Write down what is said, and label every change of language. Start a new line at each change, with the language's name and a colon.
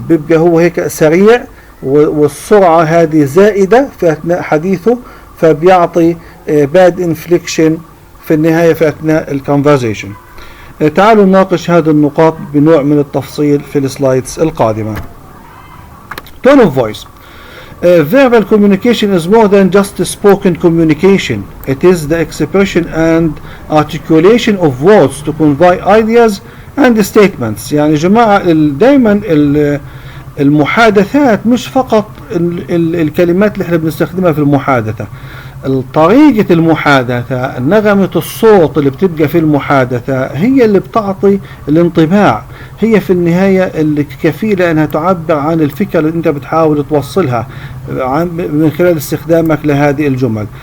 Arabic: بيبقى هو هيك سريع والسرعة هذه زائدة في أثناء حديثه، فبيعطي
English: bad inflection
Arabic: في النهاية في أثناء الكونفرزيشن. تعالوا نناقش هذه النقاط بنوع من التفصيل في السلايدز القادمة.
English: tone of voice. Verbal communication is more than just spoken communication. It is the expression and articulation of words to convey ideas and statements.
Arabic: يعني يا جماعة دايما المحادثات مش فقط الكلمات اللي احنا بنستخدمها في المحادثة. طريقة المحادثة، نغمة الصوت اللي بتبقى في المحادثة هي اللي بتعطي الانطباع، هي في النهاية اللي كفيلة انها تعبر عن الفكرة اللي انت بتحاول توصلها من خلال استخدامك لهذه الجمل.